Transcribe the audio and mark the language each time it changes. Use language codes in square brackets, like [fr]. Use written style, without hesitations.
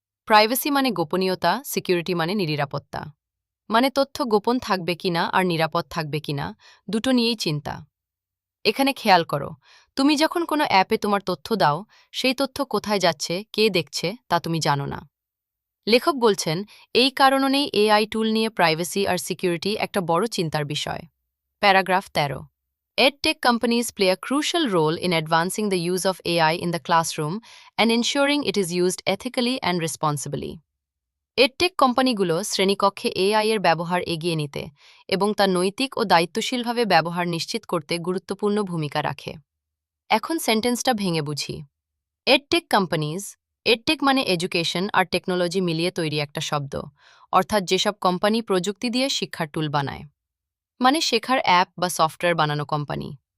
[bn] privacy মানে গোপনীয়তা, security মানে নিরাপত্তা। মানে তথ্য গোপন থাকবে কিনা আর নিরাপদ থাকবে কিনা, দুটো নিয়েই চিন্তা। এখানে খেয়াল করো, তুমি যখন কোনো অ্যাপে তোমার তথ্য দাও, সেই তথ্য কোথায় যাচ্ছে, কে দেখছে তা তুমি জানো না। লেখক বলছেন এই কারণেই AI টুল নিয়ে প্রাইভেসি আর সিকিউরিটি একটা বড় চিন্তার বিষয়। Paragraph 13। [en] EdTech companies play a crucial role in advancing the use of AI in the classroom and ensuring it is used ethically and responsibly. [bn] Edtech কোম্পানিগুলো শ্রেণীকক্ষে এআই এর ব্যবহার এগিয়ে নিতে এবং তা নৈতিক ও দায়িত্বশীলভাবে ব্যবহার নিশ্চিত করতে গুরুত্বপূর্ণ ভূমিকা রাখে। এখন সেন্টেন্সটা ভেঙে বুঝি। এডটেক কোম্পানিজ, এডটেক মানে এডুকেশন আর টেকনোলজি মিলিয়ে তৈরি একটা শব্দ, অর্থাৎ যেসব কোম্পানি প্রযুক্তি দিয়ে শিক্ষার টুল বানায়, মানে শেখার অ্যাপ বা সফটওয়্যার বানানো কোম্পানি।